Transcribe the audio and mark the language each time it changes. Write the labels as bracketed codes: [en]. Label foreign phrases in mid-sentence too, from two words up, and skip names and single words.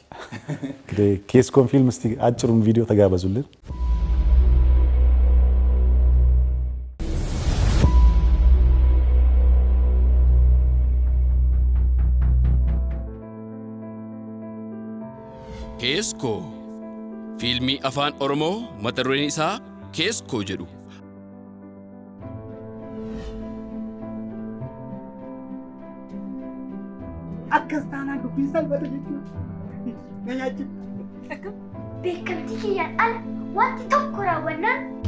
[am] እንግዲህ ኬስኮን ፊልም እስቲ አጭሩን ቪዲዮ ተጋበዙልን። [om] Kesko filmii Afaan Oromoo mata dureen isaa ኬስኮ jedhu akkastaan dubbiin salphata jechuudha. Nyaachuu. Akka beekamtii kiyyaan ala wanti tokko raawwannaan